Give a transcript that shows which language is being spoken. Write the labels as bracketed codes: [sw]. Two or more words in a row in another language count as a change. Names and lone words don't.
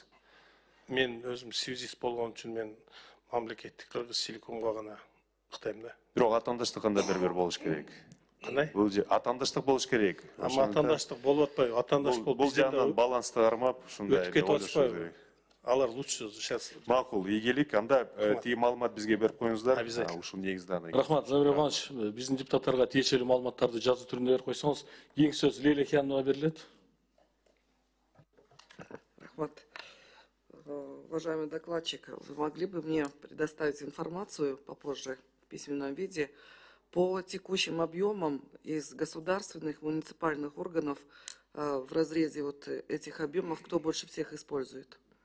[ky] Мен өзүм связист болгон үчүн мен мамлекеттик Кыргызтелекомго гана ыктайм да. Бирок атандаштык кандай бербер болуш керек? Кандай? Бул атандаштык болуш керек. Ама атандаштык болуп атпайбы? Атандаш болуп бул жагынан балансты кармап, ушундай өтүп кетип атышпайбы? Алар [ru] лучше сейчас. [ky] Макул, ийгилик. Анда тиги маалымат бизге берип коюңуздар. [ru] Обязательно. [ky] Ушул негизде аны. Рахмат, Замир Иванович, биздин депутаттарга тиешелүү маалыматтарды жазуу түрүндө берип койсоңуз, кийинки сөз Лейла Хиянова берилет. Рахмат. [ru] Уважаемый докладчик, вы могли бы мне предоставить информацию попозже в письменном виде по текущим объемам из государственных, муниципальных органов в разрезе вот этих объемов, кто больше всех использует?